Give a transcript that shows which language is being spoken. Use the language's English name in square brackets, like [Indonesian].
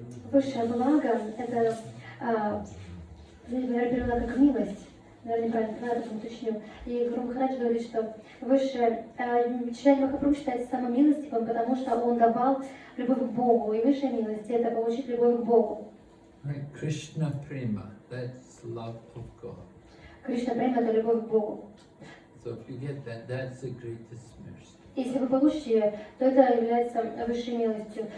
[Russian] Высшее благо – это, наверное, перевела как милость. Наверное, неправильно уточню. И Гуру Махарадж говорит, что высшее, Чайтанья Махапрабху считается самым милостивым, потому что он давал любовь к Богу. И высшая милость – это получить любовь к Богу. [English] Right? Krishna Prema, that's love of God. [Russian] Кришна Према – это любовь к Богу. [English] So if you get that, that's the greatest mercy. [Russian] Если вы получите ее, то это является высшей милостью.